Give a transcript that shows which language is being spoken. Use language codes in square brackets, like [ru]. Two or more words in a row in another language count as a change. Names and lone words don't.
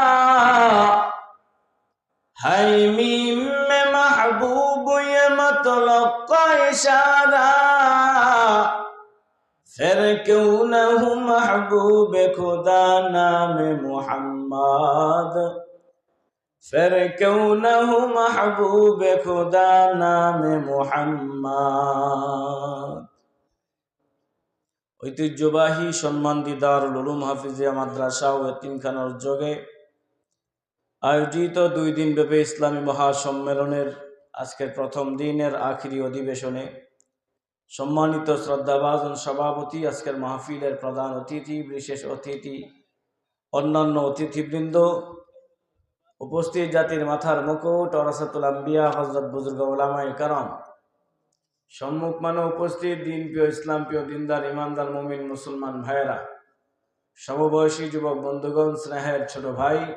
[ur] ہائے میم میں محبوب یہ مطلق کا اشارہ، پھر کیوں نہ ہوں محبوب خدا نام محمد، پھر کیوں نہ ہوں محبوب خدا نام محمد. [bn] ঐতিহ্যবাহী সম্মানিত দারুল উলুম হাফিজিয়া মাদ্রাসা ও এতিমখানার উদ্যোগে আয়োজিত 2 দিনব্যাপী ইসলামী মহাসম্মেলনের আজকের প্রথম দিনের আখিরি অধিবেশনে সম্মানিত শ্রদ্ধাভাজন সভাপতি, আজকের মাহফিলের প্রধান অতিথি, বিশেষ অতিথি, অন্যান্য অতিথিবৃন্দ, উপস্থিত জাতির মাথার মুকুট ওরাসাতুল আম্বিয়া হযরত বুজুর্গ উলামায়ে কেরাম, সম্মুখ মানে উপস্থিত দিন প্রিয়, ইসলাম প্রিয়, দিনদার, ইমানদার মুমিন মুসলমান ভাইয়েরা, সমবয়সী যুবক বন্ধুগণ, স্নেহের ছোট ভাই,